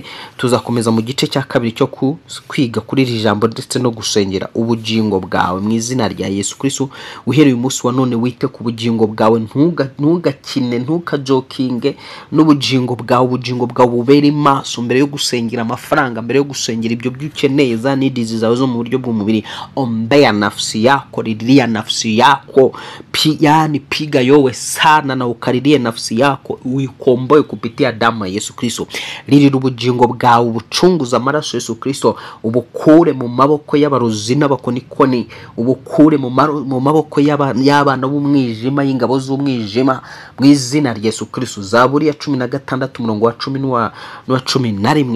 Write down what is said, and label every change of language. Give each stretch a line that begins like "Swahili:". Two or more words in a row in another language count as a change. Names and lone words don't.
Kinyarwanda: Tuzakomeza mu gice cya kabiri cyo kwiga kuri iri jambo ndetse no gusengera ubugingo bwawe mu izina rya Yesu Kristo. Uhereye umunsi wa none wite ku bugingo bwawe, ntugakine, ntukajokinge n'ubugingo bwawe. Ubugingo bwawe bubere maso mbere yo gusengera amafaranga, mbere yo gusengera ibyo byukeneye za needs zawe zo mu buryo bw'umubiri.
Swahili: Ombea nafsi yako, lilia nafsi yako, yani piga yowe sana na ukaririe nafsi yako, uikomboe kupitia damu ya Yesu Kristo.
Kinyarwanda: Lili ubugingo bwawe ubucunguza amaraso Yesu Kristo, ubukure mu maboko y'abarozi n'abakonikoni, ubukure mu maboko y'abana b'umwijima, y'ingabo z'umwijima mu izina rya Yesu Kristo. Zaburi ya 16 umurongo wa 10 n'uwa 11.